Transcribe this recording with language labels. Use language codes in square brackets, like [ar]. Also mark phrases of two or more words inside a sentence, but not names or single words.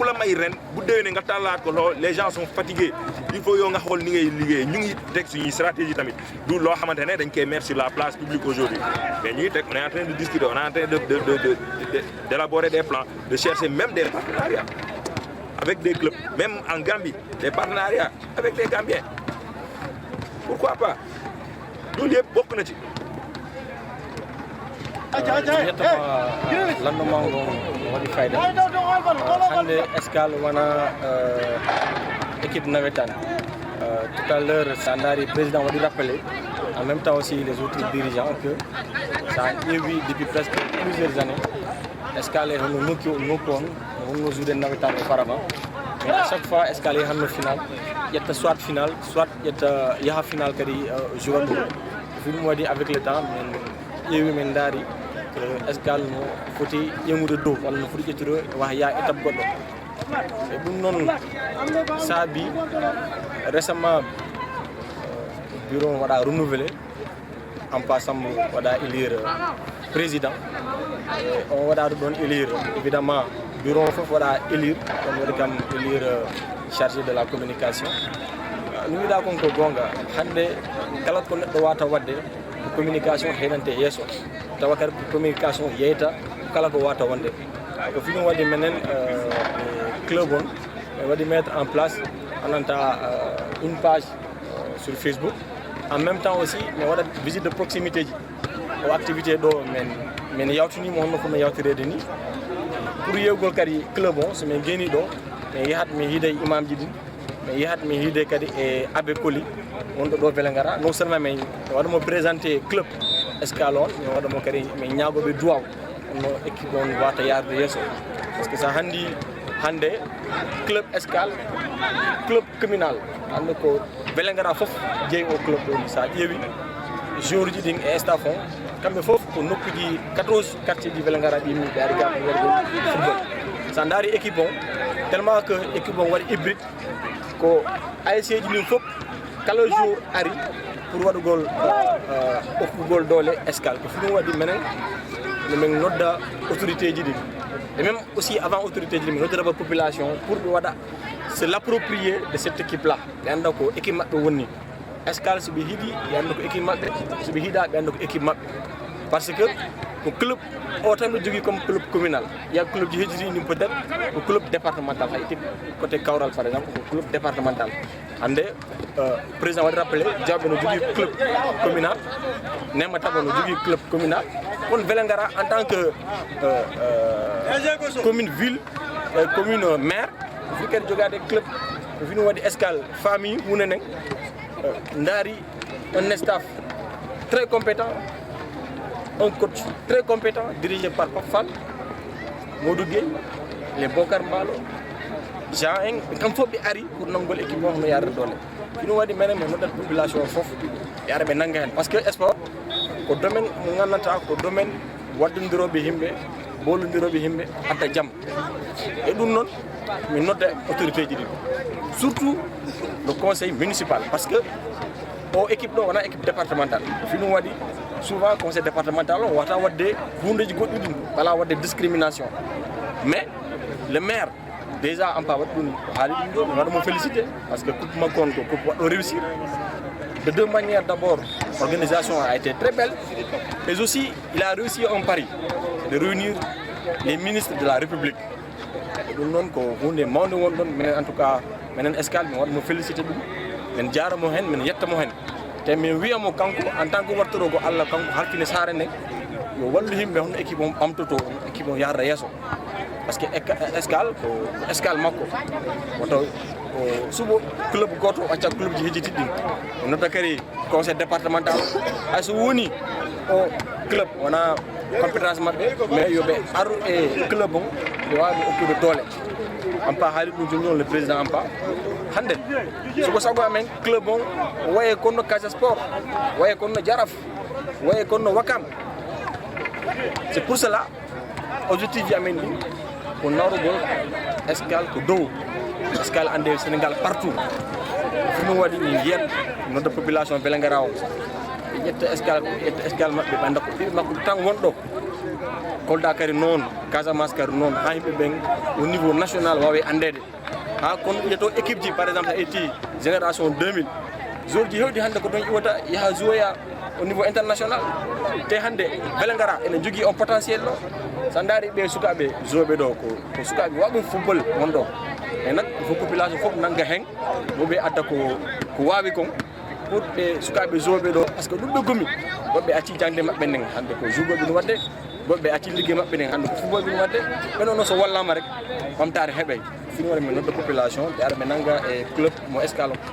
[wo] kula may ren bu déwéné nga talaat ko loxo [fr] les gens sont fatigués il faut [wo] yo nga xol ni ngay liggéey ñu ngi tek suñu stratégie tamit du lo xamantene dañ koy [fr] mettre sur la place publique aujourd'hui mais [wo] ñu ngi tek [fr] on est en train de discuter on est en train d'élaborer des plans de chercher même des partenariats avec des clubs même en Gambie des partenariats avec les Gambiens pourquoi pas [wo] loolu yëpp bokk na ci [ff] landumango waɗi fayda hande escale wona équipe nawetan [fr] tout à l'heure [ff] Sandari président waɗi rappelé [fr] en même temps aussi les autres dirigeants que ça a évi depuis presque plusieurs années [ff] escale hono nokki on wonno joude nawetan [fr] auparavant mais à [ff] chaque fois escale hanno final ƴetta soit final soit ƴetta yaha final kadi joueur ɗum ɗum waɗi [fr] avec le temps [ff] min ƴeewi min daari escale no foti ƴemude dow walla no foti ƴettude waha ya étape goɗɗo e ɗum noon saabi récemment bureau waɗa renouvelé [fr] en passant [ff] waɗa élire président on waɗa ɗon élire évidemment bureau o fof waɗa élire on waɗi kam élire [fr] chargé de la communication [ff] no wiɗa kon ko gonga hande kala ko neɗɗo wata wadde communication heynante yesso tawa kadi communication yeyta kala ko wata wonde ko fi ɗum waɗi menen club on waɗi [fr] mettre en place [ff] ananta [fr] une page sur Facebook en même temps aussi [ff] mi waɗat [fr] visite de proximité [ff] ji o activité ɗo min yawtinima honno ko mi yawtirede ni pour yewgol kadi club on somin geni ɗo mi yahat mi hiide imam ji ɗin mi yahat mi hiide kadi e abbé Koli wonɗo ɗo Vélingara [fr] non seulement [ff] mi waɗamo présenté club escale on mi waɗamo kadi mi ñagoɓe duwaw no équipe on wata yarde yesso [fr] par ce que [ff] sa handi hande club escale club communal hande ko Vélingara fof jeeyi o club ɗo sa ƴeewi joueur ji ɗin e staff on kamɓe fof ko nokkuji 14 quartier ji Vélingara ɗi yimɓe ari ga waɗi football sa daari équipe on tellement que équipe on waɗi hybride ko ASC ji ɗin fof kala jour ari pour waɗugol hokkugol doole escale ko ɗum waɗi menen min nodda autorité ji ɗin [fr] et même aussi [ff] avant autorité ji ɗin mi noddata population pour ɓe waɗa [fr] se l'approprier de cette équipe là [ff] ɓe anda ko équipe maɓɓe wonni escale soɓe hiiɗi ɓe anda ko équipe maɓɓe soɓe hiiɗa ɓe anda ko équipe maɓɓe [fr] par ce que [ff] ko club o tan ɗo jogui [fr] comme club communal il y a [ff] club ji hejjiti ni [fr] peut être [ff] ko club départemental hay tip côté Kawral [fr] par exemple [ff] ko [fr] club départemental [ff] hande président waɗi rappelé Diawɓe no jogui [fr] club communal [ff] Nema Taba no jogui [fr] club communal [ff] on Vélingara [fr] en tant que [ff] commune ville commune maire fi kadi jogade club fino waɗi escale famille hunenen ndaari [fr] un staff très compétent un coach très compétent dirigé par [ff] Pape Fall Modou Gueye les Bokar Mbalo Jean Eng kam fof ɓe ari pour nangol équipe o no yarde doole ɗum waɗi menen min noddat population fof ɓe ara ɓe nanga hen [fr] par ce que [ff] sport ko domaine mo gandanta ko domaine waddodiroɓe yimɓe bollodiroɓe yimɓe adda jaam e ɗum noon min nodda autorité ji ɗi [fr] surtout le conseil municipal par ce que [ff] o équipe ɗo wona [fr] équipe départementale [ff] fi ɗum waɗi souvent [fr] conseil départemental [ff] o wata wadde hundeji goɗɗi ɗum wala wadde discrimination [fr] mais le maire déjà en pas [ff] waɗi ɗum haali ɗum ɗo mi waɗamo félicité [fr] par ce que [ff] coupe makko on ko coupe waɗɗo [fr] réussir de deux manières d'abord l'organisation a été très belle mais aussi il a réussi un pari de réunir les ministres de la République [ff] ɗum noon ko hunde mawde won ɗon minen [fr] en tout cas [ff] minen escale mi waɗamo félicité ɗum min jaramo hen min yettamo hen te min wiyamo kanko [fr] en tant que [ff] wattoro ko Allah kanko halfine saare nde yo wallu yimɓe hono équipe o ɓamtoto équipe o yarda yesso [fr] par ce [ff] que escale ko escale makko woto ko suɓo club goto o acca club ji hejjitiɗi ɗin o nodda kadi [fr] conseil départemental [ff] hayso woni o club wona compétence maɓɓe mais yoɓe aru e club on ɓe wawi hokkude doole ampa haali ɗum joni on [fr] le président [ff] ampa hande soko sago amen club on waye konno Casa Sport waye konno Jaraf waye konno Wakam [fr] c'est pour cela [ff] objectif ji amen ɗi ko nawrugol escale ko dow escale ande Sénégal partout ɗum waɗi min jiyat nodda population Vélingara o ƴetta escale maɓɓe ɓe anda ko ɓiɓe makko tan wonɗo Kolda kadi noon Casamance kadi noon ha yimɓe ɓen [fr] au niveau national [ff] wawe andede ha kono yeto équipe ji [fr] par exemple [ff] etti génération 2000 joueur ji hewɗi hande ko ɗon iwata yaha jouoya [fr] au niveau international [ff] te hande Vélingara ene jogui on potentiel ɗo sa daari ɓe sukaɓe jouɓe ɗo ko sukaɓe waɓe football wonɗo e nak [fr] il faut [ff] population fof nangga hen woɓe adda ko wawi kon pour ɓe sukaɓe jouɓe ɗo [fr] par ce que [ff] ɗum ɓe gomi woɓɓe acci jangde mabɓe nden hande ko jouɓeɓe no wadde woɓɓe acci ligguey mabɓe nden hande ko football ɓe no wadde ɓen ono so wallama rek ɓamtare heeɓey fini wona min nodda population ɓe ara ɓe nangga e club mo Escale